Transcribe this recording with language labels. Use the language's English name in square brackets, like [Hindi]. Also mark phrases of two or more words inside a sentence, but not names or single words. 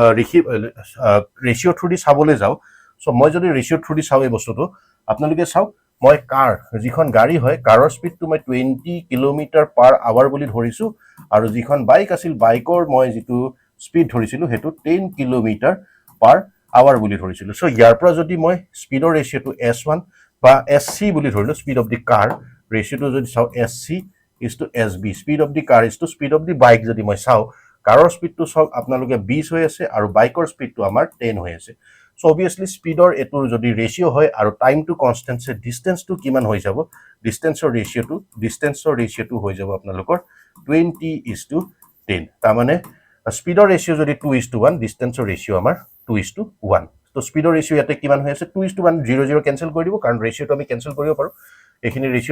[English] ratio through the [Assamese] চাবলৈ যাও সো মই যদি [English] ratio through the [Assamese] চাও এই বস্তুটো আপোনালোকে চাও মই কাৰ যিখন গাড়ী হয় কাৰৰ স্পিডটো মই [English] 20 kilometre per hour [Assamese] বুলি ধৰিছো আৰু যিখন বাইক আছিল বাইকৰ মই যেটো স্পিড ধৰিছিলো হেতু [English] 10 kilometre per hour [Assamese] বুলি ধৰিছিলো সো ইয়াৰ পৰা যদি মই স্পিডৰ ৰেশিওটো S1 বা SC বুলি ধৰিলো [English] speed of the car [Assamese] ৰেশিওটো যদি চাও [English] SC is to SB speed of the car is to speed of the bike [Assamese] যদি মই চাও কাৰৰ স্পিডটো চাওক আপোনালোকে 20 হৈ আছে আৰু বাইকৰ স্পিডটো আমাৰ 10 হৈ আছে [English] so obviously [Assamese] স্পিডৰ এটোৰ যদি ৰেশিও হয় আৰু টাইমটো কনস্ট্যান্ট সে ডিসটেন্সটো কিমান হৈ যাব ডিসটেন্সৰ ৰেশিওটো হৈ যাব আপোনালোকৰ 20:10 তাৰমানে স্পীডৰ ৰেচিও যদি 2:1 ডিষ্টেন্সৰ ৰেচিও আমাৰ 2:1 তো স্পীডৰ ৰেচিও ইয়াতে কিমান হৈ আছে 2:1 0 0 কেনসেল কৰি দিব কাৰণ ৰেচিওটো আমি কেনসেল কৰিব পাৰো এইখিনি ৰেচিও